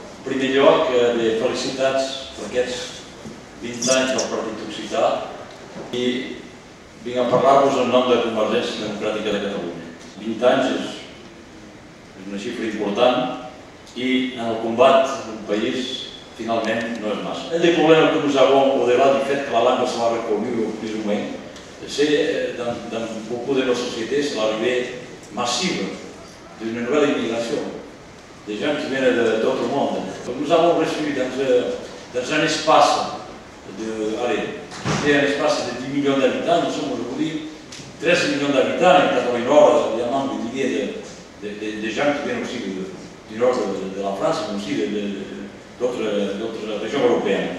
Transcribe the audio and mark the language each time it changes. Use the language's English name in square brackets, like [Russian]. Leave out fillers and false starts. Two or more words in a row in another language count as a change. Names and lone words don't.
[Catalan] primer lloc, de felicitats per aquests 20 anys del Partit Occità i vinc a parlar-vos en nom de Convergència Democràtica de Catalunya. 20 anys és una xifra important [French] et dans le combat d'un pays, finalement, [Catalan] no és massa. [French] Un des problèmes que nous avons, au-delà du fait que la langue soit reconnue plus ou moins, c'est dans beaucoup de nos sociétés, c'est l'arrivée massive d'une nouvelle immigration, des gens qui viennent d'autres mondes. Nous avons reçu dans un espace un espace de 10 millions d'habitants, nous sommes aujourd'hui 13 millions d'habitants, et Catalunya Nord, évidemment, des milliers de gens qui viennent aussi du nord de la France, mais aussi d'autres régions européennes.